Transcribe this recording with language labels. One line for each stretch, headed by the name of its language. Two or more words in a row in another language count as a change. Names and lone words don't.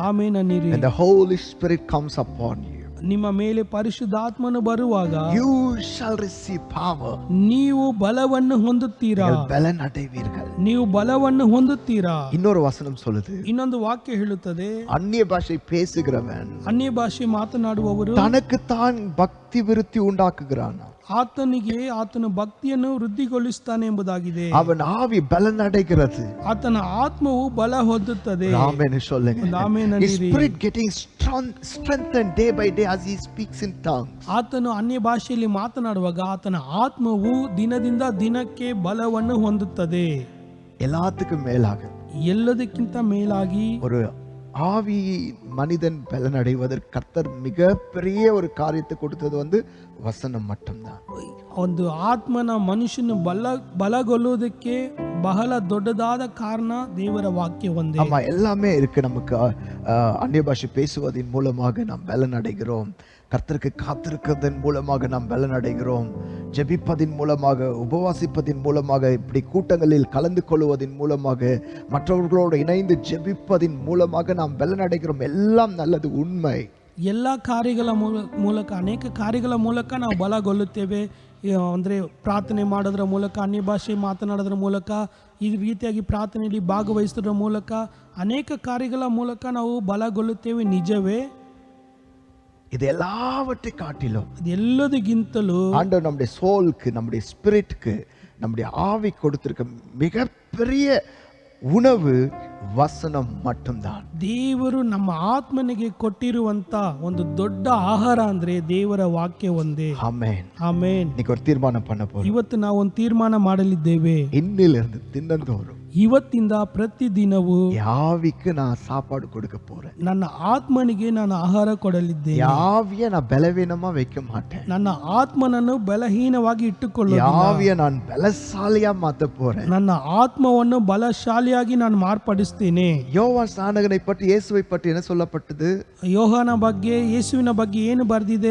Kannada: ಆಮೆನ್ ಅನ್ನಿರಿ.
English: And the Holy Spirit comes upon you,
Kannada: ನಿಮ್ಮ ಮೇಲೆ ಪರಿಶುದ್ಧಾತ್ಮನು ಬರುವಾಗ
English: you shall receive power,
Kannada: ನೀವು ಬಲವನ್ನು ಹೊಂದುತ್ತೀರಾ?
Tamil: நீங்கள் பலன் அடைவீர்கள்.
Kannada: ನೀವು ಬಲವನ್ನು ಹೊಂದುತ್ತೀರಾ?
Tamil: இன்னொரு வசனம் சொல்லுது,
Kannada: ಇನ್ನೊಂದು ವಾಕ್ಯ ಹೇಳುತ್ತದೆ,
Tamil: அந்நிய பாஷை பேசுகிறவன்
Kannada: ಅನ್ಯ ಭಾಷೆ ಮಾತನಾಡುವವರು
Tamil: தனக்குத்தான் பக்தி விருத்தி உண்டாக்குகிறான்,
Kannada: ಆತನಿಗೆ ಆತನ ಭಕ್ತಿಯನ್ನು ವೃದ್ಧಿಗೊಳಿಸುತ್ತಾನೆ ಎಂಬುದಾಗಿದೆ.
Tamil: அவன் ஆவி பலன் அடைகிறது.
Kannada: ಆತನ ಆತ್ಮವು ಬಲ ಹೊಂದುತ್ತದೆ.
Tamil: ஆமென் சொல்லுங்க.
Kannada: ಆಮೆನ್
English: His
Kannada: ಅನ್ನಿರಿ.
English: spirit getting strengthened day by day as he speaks in tongues.
Kannada: ಆತನು ಅನ್ಯ ಭಾಷೆಯಲ್ಲಿ ಮಾತನಾಡುವಾಗ ಆತನ ಆತ್ಮವು ದಿನದಿಂದ ದಿನಕ್ಕೆ ಬಲವನ್ನು ಹೊಂದುತ್ತದೆ.
Tamil: எல்லாத்துக்கும் மேலாக,
Kannada: ಎಲ್ಲದಕ್ಕಿಂತ ಮೇಲಾಗಿ,
Tamil: ஒரு ஆவி மனிதன் பலன் அடைவதற்கு கர்த்தர் மிக பெரிய ஒரு காரியத்தை கொடுத்தது வசனம் மட்டும்தான்.
Kannada: ಒಂದು ಆತ್ಮನ ಮನುಷ್ಯನು ಬಲಗೊಳ್ಳುವುದಕ್ಕೆ ಬಹಳ ದೊಡ್ಡದಾದ ಕಾರಣ ದೇವರ ವಾಕ್ಯ ಒಂದೇ.
Tamil: ஆமா, எல்லாமே இருக்கு. நமக்கு அந்நிய பாஷை பேசுவதன் மூலமாக நாம் பலன் அடைகிறோம். கர்த்தருக்கு காத்திருக்கிறதன் மூலமாக நாம் பலன் அடைகிறோம். ஜெபிப்பதின் மூலமாக, உபவாசிப்பதின் மூலமாக, இப்படி கூட்டங்களில் கலந்து கொள்வதன் மூலமாக, மற்றவர்களோடு இணைந்து ஜெபிப்பதின் மூலமாக நாம் பலன் அடைகிறோம். எல்லாம் நல்லது, உண்மை.
Kannada: ಎಲ್ಲ ಕಾರ್ಯಗಳ ಮೂಲಕ ಅನೇಕ ಕಾರ್ಯಗಳ ಮೂಲಕ ನಾವು ಬಲಗೊಳ್ಳುತ್ತೇವೆ. ಅಂದರೆ ಪ್ರಾರ್ಥನೆ ಮಾಡೋದ್ರ ಮೂಲಕ, ಅನ್ಯ ಭಾಷೆ ಮಾತನಾಡೋದ್ರ ಮೂಲಕ, ಈ ರೀತಿಯಾಗಿ ಪ್ರಾರ್ಥನೆಯಲ್ಲಿ ಭಾಗವಹಿಸೋದ್ರ ಮೂಲಕ, ಅನೇಕ ಕಾರ್ಯಗಳ ಮೂಲಕ ನಾವು ಬಲಗೊಳ್ಳುತ್ತೇವೆ. ನಿಜವೇ?
Tamil: இது எல்லாவற்றை காட்டிலும்
Kannada: ಇದು ಎಲ್ಲದಕ್ಕಿಂತಲೂ
Tamil: ஆண்டவர் நம்முடைய சோலுக்கு, நம்முடைய ஸ்பிரிட்க்கு, நம்முடைய ஆவி கொடுத்திருக்க மிகப்பெரிய உணவு வசனம் மட்டும்தான்.
Kannada: ದೇವರು ನಮ್ಮ ಆತ್ಮನಿಗೆ ಕೊಟ್ಟಿರುವಂತ ಒಂದು ದೊಡ್ಡ ಆಹಾರ ಅಂದ್ರೆ ದೇವರ ವಾಕ್ಯ ಒಂದೇ.
Tamil: ஆமென்.
Kannada: ಆಮೆನ್.
Tamil: இன்னைக்கு ஒரு தீர்மானம் பண்ண போறோம்.
Kannada: ಇವತ್ತು ನಾವು ಒಂದು ತೀರ್ಮಾನ ಮಾಡಲಿದ್ದೇವೆ.
Tamil: இன்னிலிருந்து தினந்தோறும்
Kannada: ಇವತ್ತಿಂದ ಪ್ರತಿದಿನವೂ
Tamil: ஆவிக்கு நான் சாப்பாடு கொடுக்க போறேன்.
Kannada: ನನ್ನ ಆತ್ಮನಿಗೆ ನಾನು ಆಹಾರ ಕೊಡಲಿದ್ದೇನೆ.
Tamil: ஆவியை நான் பலவீனமா வைக்க மாட்டேன்.
Kannada: ನನ್ನ ಆತ್ಮನನ್ನು ಬಲಹೀನವಾಗಿ ಇಟ್ಟುಕೊಳ್ಳುವುದಿಲ್ಲ.
Tamil: ஆவியை நான் பலசாலியா மாத்த போறேன்.
Kannada: ನನ್ನ ಆತ್ಮವನ್ನು ಬಲಶಾಲಿಯಾಗಿ ನಾನು ಮಾರ್ಪಡಿಸ್ತೇನೆ.
Tamil: யோவான் ஸ்நானகனை பற்றி, இயேசுவை பற்றி என்ன சொல்லப்பட்டது?
Kannada: ಯೋಹಾನ ಬಗ್ಗೆ, ಯೇಸುವಿನ ಬಗ್ಗೆ ಏನು ಬರೆದಿದೆ?